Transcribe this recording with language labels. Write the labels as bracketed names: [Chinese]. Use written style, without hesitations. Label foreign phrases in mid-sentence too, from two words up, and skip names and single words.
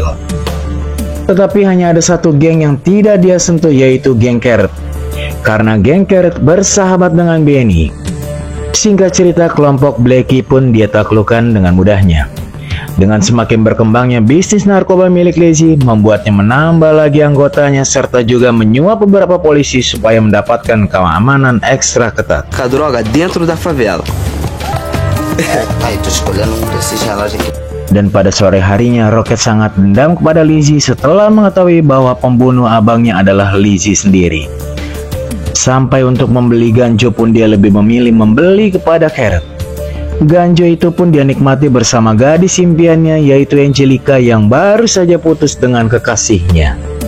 [Indonesian] Tetapi hanya ada satu geng yang tidak dia sentuh, yaitu geng Carrot, karena geng Carrot bersahabat dengan Benny. Singkat cerita, kelompok Blackie pun dia taklukkan dengan mudahnya. Dengan semakin berkembangnya bisnis narkoba milik Lizzy, membuatnya menambah lagi anggotanya serta juga menyuap beberapa polisi supaya mendapatkan keamanan ekstra ketat. [Portuguese] Com a droga dentro da favela. Aí, tô escolhendo desses relógios aqui. [Indonesian] Dan pada sore harinya, Rocket sangat dendam kepada Lizzy setelah mengetahui bahwa pembunuh abangnya adalah Lizzy sendiri. Sampai untuk membeli ganjo pun dia lebih memilih membeli kepada Carrot. Ganjo itu pun dia nikmati bersama gadis impiannya, yaitu Angelica yang baru saja putus dengan kekasihnya.